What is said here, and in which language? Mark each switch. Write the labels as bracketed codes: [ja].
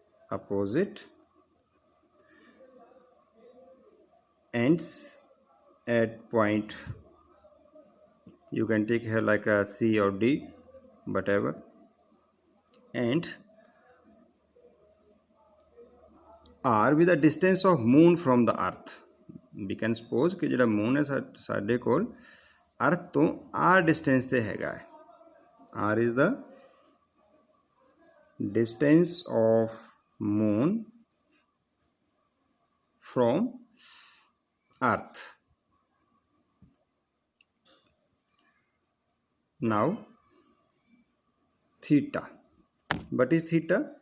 [en] Opposite ends at point, you can take here like a C or D, whatever, and R with the distance of moon from the earth. We can suppose [pa] कि ਜਿਹੜਾ moon ਹੈ ਸਾਡੇ ਕੋਲ earth ਤੋਂ R distance ਤੇ ਹੈਗਾ ਹੈ. [en] R is the distance of moon from earth. Now theta. What is theta?